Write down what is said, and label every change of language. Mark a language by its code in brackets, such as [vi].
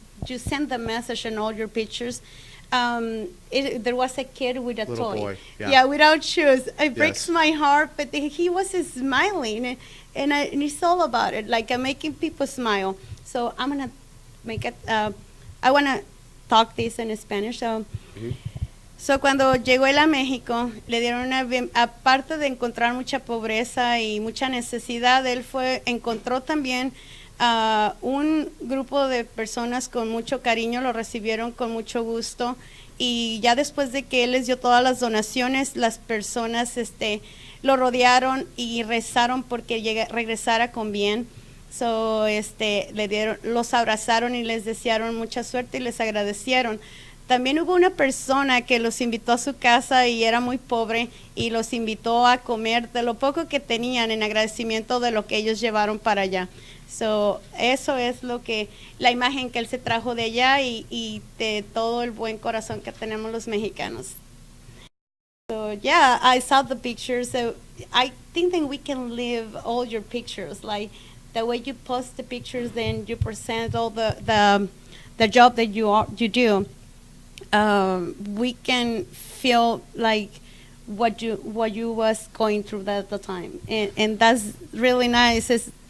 [en] You send the message in all your pictures. There was a kid with a Little toy. boy, yeah. Without shoes. It breaks Yes. my heart, but he was smiling, and it's all about it. Like I'm making people smile. So I'm gonna make it. I wanna talk this in Spanish. [es] So, so cuando llegó él a México, le dieron aparte de encontrar mucha pobreza y mucha necesidad, encontró también un grupo de personas con mucho cariño, lo recibieron con mucho gusto, y ya después de que él les dio todas las donaciones, las personas lo rodearon y rezaron porque regresara con bien. So, los abrazaron y les desearon mucha suerte y les agradecieron. También hubo una persona que los invitó a su casa y era muy pobre y los invitó a comer de lo poco que tenían en agradecimiento de lo que ellos llevaron para allá. So, eso es la imagen que él se trajo de allá y de todo el buen corazón que tenemos los mexicanos. [en] So yeah, I saw the pictures. So I think that we can live all your pictures, like the way you post the pictures, then you present all the job that you do. We can feel like what you was going through at the time, and that's really nice.